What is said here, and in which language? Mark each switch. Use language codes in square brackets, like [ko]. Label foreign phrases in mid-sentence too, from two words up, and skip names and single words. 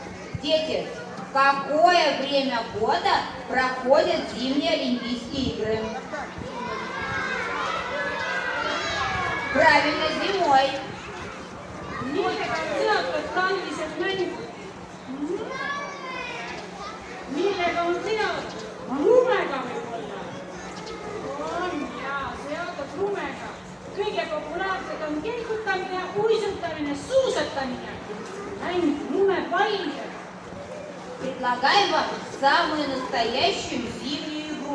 [ru] Дети, В какое время года проходят зимние Олимпийские игры? Правильно, зимой. [et] Millega on seotud talvised mängud? Millega on seotud? Lumega võib-olla? On jaa, seotud lumega. Kõige populaarsed on kelgutamine, uisutamine, suusatamine. Mäng lumepallidega. [ru] Предлагаем вам самую настоящую зимнюю игру.